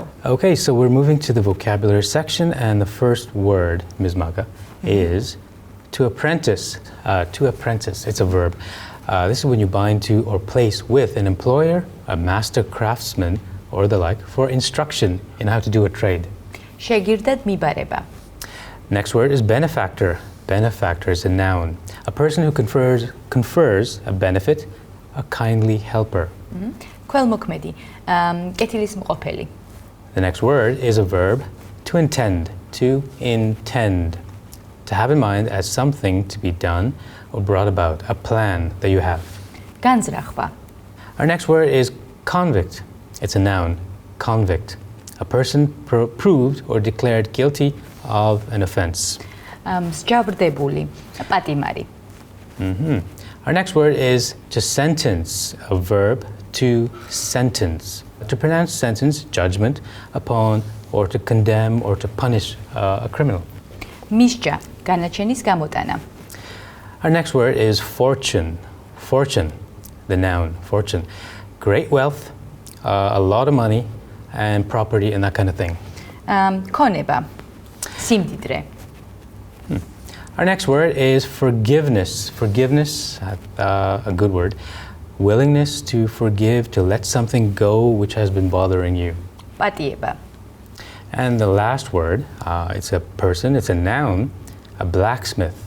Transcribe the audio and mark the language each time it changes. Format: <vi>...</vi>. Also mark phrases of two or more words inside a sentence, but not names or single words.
<en>Okay, so we're moving to the vocabulary section, and the first word, Ms. Maka, is to apprentice. To apprentice, it's a verb. This is when you bind to or place with an employer, a master craftsman, or the like, for instruction in how to do a trade.</en> <ka>შეგირდად მიბარება.</ka> <en>Next word is benefactor. Benefactor is a noun. A person who confers a benefit, a kindly helper.</en> <ka>ქველმოქმედი, კეთილის მყოფელი.</ka> <en>The next word is a verb, to intend. To intend. To have in mind as something to be done or brought about, a plan that you have.</en> <ka>განზრახვა.</ka> <en>Our next word is convict. It's a noun, convict. A person proved or declared guilty of an offense.</en> <ka>მსჯავრდებული, პატიმარი.</ka> <en>Our next word is to sentence, a verb, to sentence. To pronounce sentence, judgment upon, or to condemn or to punish a criminal.</en> <ka>მისჯა, განაჩენის გამოტანა.</ka> <en>Our next word is fortune. Fortune, the noun, fortune. Great wealth, a lot of money, and property and that kind of thing.</en> <ka>ქონება, სიმდიდრე.</ka> <en>Our next word is forgiveness. Forgiveness, a good word. Willingness to forgive, to let something go which has been bothering you.</en> <ka>პატიება.</ka> <en>And the last word, it's a person, it's a noun, a blacksmith.</en>